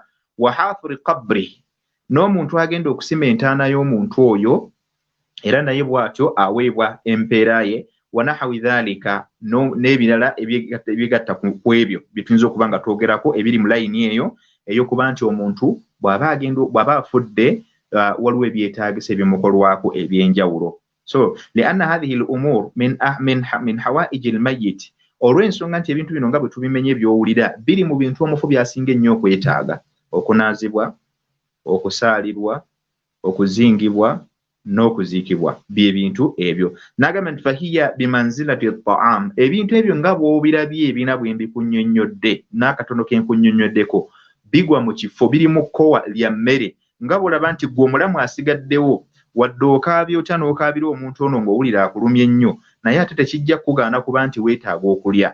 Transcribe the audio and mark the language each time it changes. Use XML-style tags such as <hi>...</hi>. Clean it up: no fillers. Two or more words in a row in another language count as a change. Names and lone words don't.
<ar>وحفر القبر</ar> <lg>n'omuntu agenda okusima entaana y'omuntu oyo era naye bw'atyo aweebwa empeera ye.</lg> <ar>ونحو ذلك</ar> <lg>n'ebirala ebigatta ku ebyo bye tuyinza okuba nga twogerako ebiri mu layini eyo ey'okuba nti omuntu bw'aba afudde waliwo ebyetaagisa ebimukolwako eby'enjawulo. So</lg> <ar>لأن هذه الأمور من حوائج الميت</ar> <lg>olw'ensonga nti ebintu bino nga bwe tubimenye ebyowulira biri mu bintu omufu byasinga ennyo okwetaaga: okunaazibwa, okusaalirwa, okuzingibwa n'okuziikibwa bye bintu ebyo. N'agamba nti</lg> <ar>فهي بمنزلة الطعام</ar> <lg>ebintu ebyo nga bw'obirabye ebina bwe mbikunnyonnyodde n'akatono ke nkunnyonnyoddeko bigwa mu kifo biri mu kkowa lya mmere nga bw'olaba nti gwe omulamu asigaddewo wadde okaabya otya n'okaabira omuntu ono ng'owulira akulumye ennyo naye ate tekijja kugaana kuba nti weetaaga okulya.</lg>